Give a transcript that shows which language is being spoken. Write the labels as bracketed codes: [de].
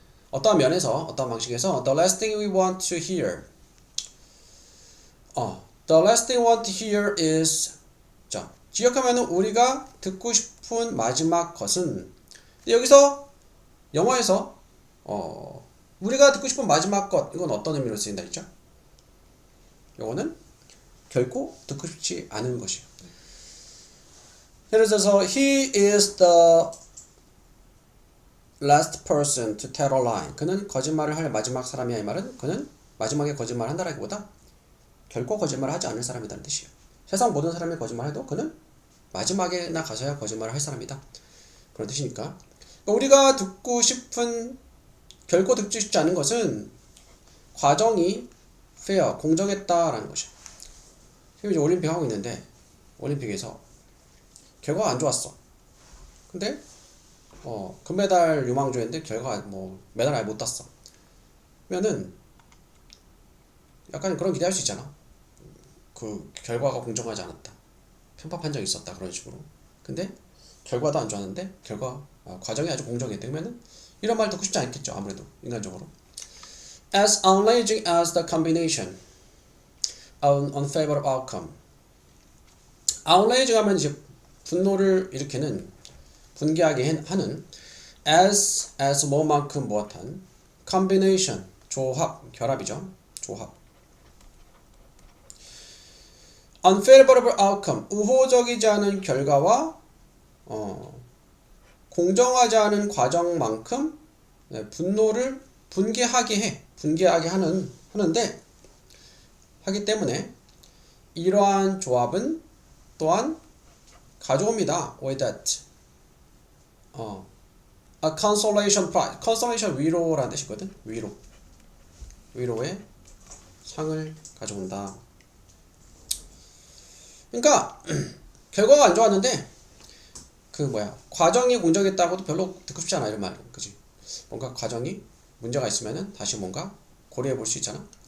[ko] 어떠한 면에서 어떠한 방식에서 the last thing we want to hear the last thing we want to hear is 자, 기억하면은 우리가 듣고 싶은 마지막 것은 여기서 영어에서 우리가 듣고 싶은 마지막 것 이건 어떤 의미로 쓰인다 했죠? 이거는 결코 듣고 싶지 않은 것이에요. [en] 예를 들어서 he is the last person to tell a lie. [ko] 그는 거짓말을 할 마지막 사람이야. 이 말은 그는 마지막에 거짓말을 한다라기보다 결코 거짓말을 하지 않을 사람이라는 뜻이에요. 세상 모든 사람이 거짓말해도 그는 마지막에나 가서야 거짓말을 할 사람이다. 그런 뜻이니까 우리가 듣고 싶은 결코 듣고 싶지 않은 것은 과정이 fair, 공정했다라는 것이에요. 지금 이제 올림픽 하고 있는데 올림픽에서 결과가 안 좋았어. 근데 금메달 유망주였는데 결과가 메달 아예 못 땄어. 그러면은 약간 그런 기대할 수 있잖아. 그 결과가 공정하지 않았다. 편파 판정이 있었다. 그런 식으로. 근데 결과도 안 좋았는데 과정이 아주 공정했다. 그러면은 이런 말 듣고 싶지 않겠죠. 아무래도 인간적으로. [en] As unraging as the combination of unfavorable outcome. [ko] unraging 하면 이제 분노를 일으키는 분개하게 하는 as 뭐만큼 무엇한 combination 조합 결합이죠. 조합. unfavorable outcome 우호적이지 않은 결과와 공정하지 않은 과정만큼 분노를 분개하게 하는데 하기 때문에 이러한 조합은 또한 가져옵니다. [en] with that a consolation prize. [ko] consolation 위로라는 뜻이거든. 위로의 상을 가져온다. 그러니까 결과가 안 좋았는데 과정이 공정했다고도 별로 듣고 싶지 않아. 이런 말은 그지. 뭔가 과정이 문제가 있으면은 다시 뭔가 고려해 볼 수 있잖아.